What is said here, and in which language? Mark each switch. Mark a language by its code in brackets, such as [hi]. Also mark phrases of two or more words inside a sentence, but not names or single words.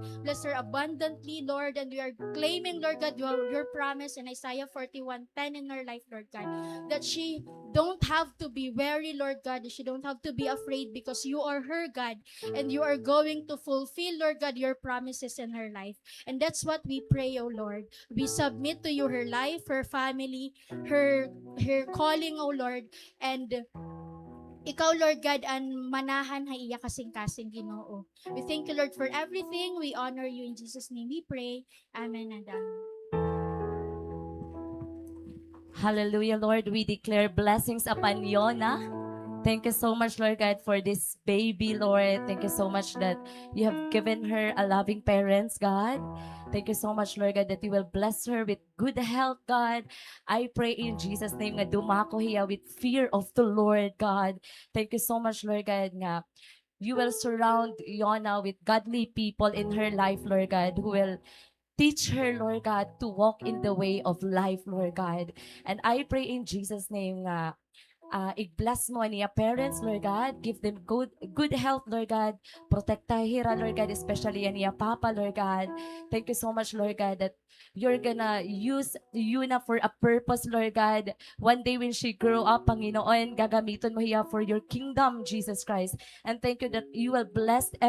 [en] Bless her abundantly, Lord, and we are claiming, Lord God, your promise in Isaiah 41:10 in her life, Lord God, that she don't have to be wary, Lord God. She don't have to be afraid because you are her God, and you are going to fulfill, Lord God, your promises in her life. And that's what we pray, oh Lord. We submit to you her life, her family, her calling, oh Lord, and Ikaw, Lord God, [war] ang manahan ha iya kasing-kasing Ginoo. [en] We thank you, Lord, for everything. We honor you in Jesus' name we pray. Amen and amen. Hallelujah, Lord. We declare blessings upon Yona. Thank you so much, Lord God, for this baby, Lord. Thank you so much that you have given her a loving parents, God. Thank you so much, Lord God, that you will bless her with good health, God. I pray in Jesus' name [war] nga dumako hiya [en] with fear of the Lord, God. Thank you so much, Lord God, nga you will surround Yona with godly people in her life, Lord God, who will teach her, Lord God, to walk in the way of life, Lord God. And I pray in Jesus' name [war] nga i-bless mo niya [en] parents, Lord God. Give them good health, Lord God. Protektahira, Lord God, especially [war] niya papa, [en] Lord God. Thank you so much, Lord God, that you're gonna use Yuna for a purpose, Lord God. One day when she grow up, Panginoon, [war] gagamiton mo hiya [en] for your kingdom, Jesus Christ. And thank you that you will bless